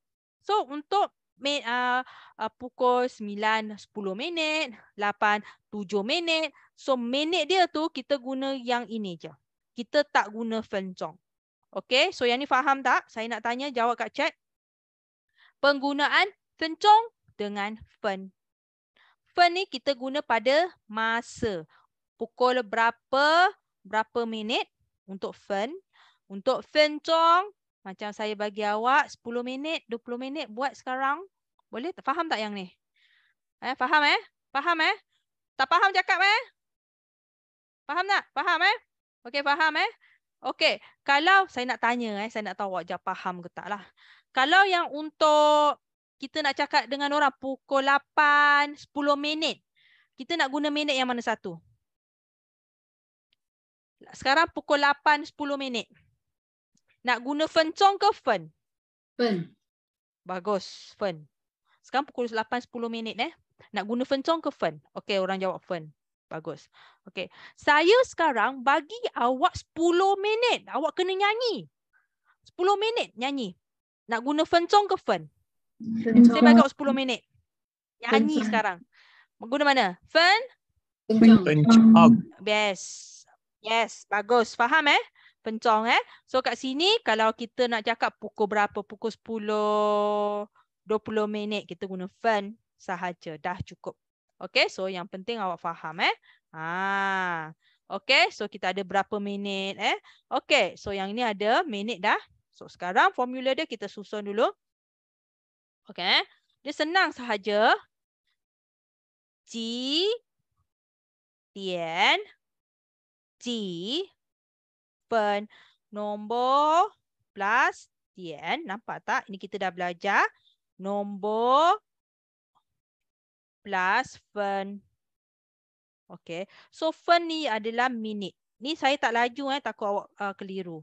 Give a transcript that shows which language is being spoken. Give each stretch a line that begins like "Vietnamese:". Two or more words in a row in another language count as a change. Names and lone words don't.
Malay: So untuk pukul 9.10 minit, 8.7 minit. So minit dia tu kita guna yang ini je. Kita tak guna 分钟. Okay, so yang ni faham tak? Saya nak tanya, jawab kat chat. Penggunaan 分钟 dengan 分. 分 ni kita guna pada masa. Pukul berapa minit untuk 分. Untuk 分钟, macam saya bagi awak 10 minit, 20 minit buat sekarang. Boleh? Faham tak yang ni? Faham Faham Tak faham cakap Faham tak? Faham Okey, faham Okey, kalau saya nak tanya saya nak tahu awak jawab faham ke tak lah. Kalau yang untuk kita nak cakap dengan orang pukul 8, 10 minit, kita nak guna minit yang mana satu? Sekarang pukul 8, 10 minit. Nak guna 分钟 ke 分? 分. Bagus, 分. Sekarang pukul 8, 10 minit Nak guna 分钟 ke 分? Okey, orang jawab 分. Bagus. Okey. Saya sekarang bagi awak 10 minit. Awak kena nyanyi. 10 minit nyanyi. Nak guna 分钟 ke 分? Saya bagi awak 10 minit. Nyanyi sekarang. Guna mana? 分? 分钟. Yes, bagus. Faham 分钟 So kat sini kalau kita nak cakap pukul berapa, pukul 10, 20 minit, kita guna 分 sahaja. Dah cukup. Okey, so yang penting awak faham Okey, so kita ada berapa minit Okey, so yang ini ada minit dah. So sekarang formula dia kita susun dulu. Okey, dia senang sahaja.
Chinese: 几点 几分
Malay: nombor plus 点. Nampak tak? Ini kita dah belajar. Nombor plus 分. Okey. So 分 ni adalah minit. Ni saya tak laju takut awak keliru.